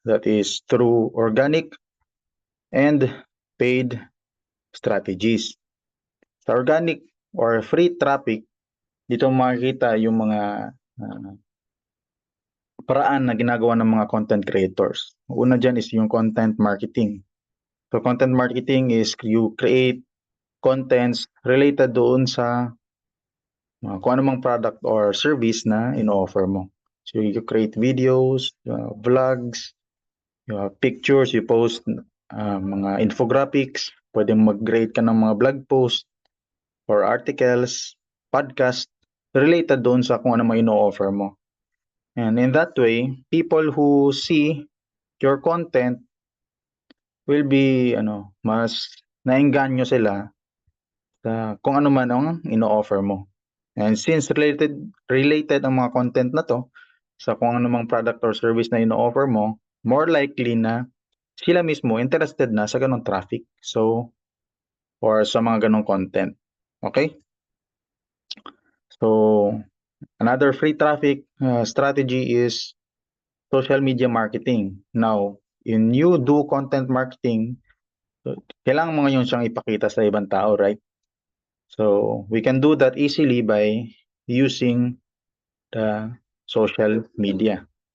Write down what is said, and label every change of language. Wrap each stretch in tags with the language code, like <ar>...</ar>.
<en>That is through organic and paid strategies.</en> <tl>Sa</tl> <en>organic or free traffic,</en> <tl>dito makikita yung mga paraan na ginagawa ng mga</tl> <en>content creators.</en> <tl>Una dyan is yung</tl> <en>content marketing. So content marketing is you create contents related</en> <tl>doon sa kung anumang</tl> <en>product or service</en> <tl>na in-offer mo.</tl> <en>So you create videos, vlogs, pictures, you post mga infographics,</en> <tl>pwede mag-create ka ng mga</tl> <en>blog post or articles, podcast related</en> <tl>doon sa kung ano may ino-offer mo.</tl> <en>And in that way, people who see your content will be</en> <tl>mas naengganyo sila sa kung ano man ang ino-offer mo.</tl> <en>And since related</en> <tl>ang mga content na to sa kung ano mang</tl> <en>product or service</en> <tl>na ino-offer mo,</tl> <en>more likely</en> <tl>na sila mismo</tl> <en>interested</en> <tl>na sa ganong traffic. So, or sa mga ganong content.</tl> <en>Okay? So, another free traffic strategy is social media marketing. Now, in you do content marketing,</en> <tl>kailangan mo ngayon siyang ipakita sa ibang tao,</tl> <en>right? So, we can do that easily by using the social media.</en>